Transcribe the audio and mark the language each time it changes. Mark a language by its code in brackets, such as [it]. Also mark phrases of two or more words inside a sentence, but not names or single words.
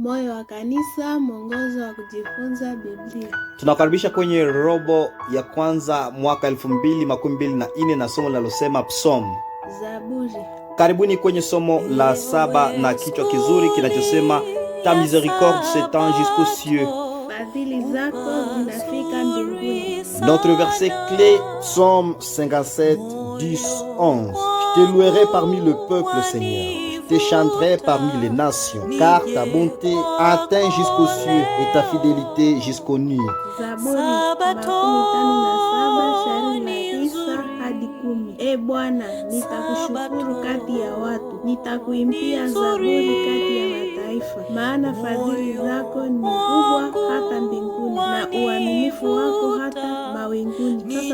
[sw] Moyo wa Kanisa, mwongozo wa kujifunza Biblia. Tunakaribisha kwenye robo ya kwanza mwaka 2024 na somo linalosema Psalm. Zaburi. Karibuni kwenye somo la 7 na kichwa kizuri kinachosema [fr] Ta miséricorde s'étend jusqu'aux cieux. [sw] Fadhili zako zinafika mbinguni. [fr] Notre verset clé, Psalm 57, 10-11. Je te louerai parmi le peuple, Seigneur. Je te chanterai parmi les nations, car ta bonté atteint jusqu'aux cieux et ta fidélité jusqu'aux nues. [sw] Zaburi 57, shairi la 9 hadi 10. E Bwana, nitakushukuru kati ya watu, nitakuimbia zaburi kati ya mataifa, maana fadhili zako ni kubwa hata mbinguni na uaminifu wako hata mawinguni.